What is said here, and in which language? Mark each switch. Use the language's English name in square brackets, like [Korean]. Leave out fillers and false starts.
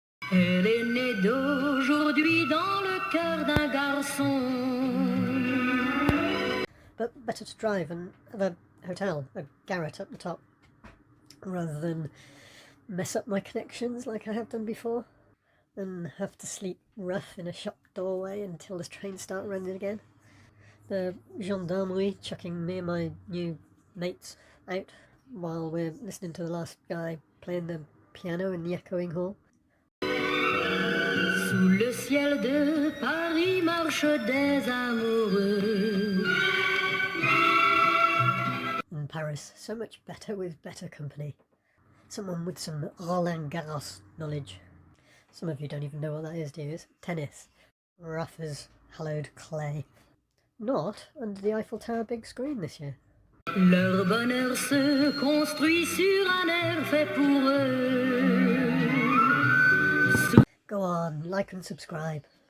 [French] Elle est née d'aujourd'hui dans le cœur d'un garçon. [English] But better to drive and have a hotel, a garret at the top, rather than mess up my connections like I have done before, and have to sleep rough in a shop doorway until the trains start running again. The gendarmerie chucking me and my new mates out while we're listening to the last guy playing the piano in the echoing hall. [French] Sous le ciel de Paris marchent des amoureux. [English] In Paris, so much better with better company. Someone with some Roland Garros knowledge. Some of you don't even know what that is, do you? It's tennis. Rough as hallowed clay. Not under the Eiffel Tower big screen this year. [French] Leur bonheur se construit sur un air fait pour eux. [English] Go on, like and subscribe.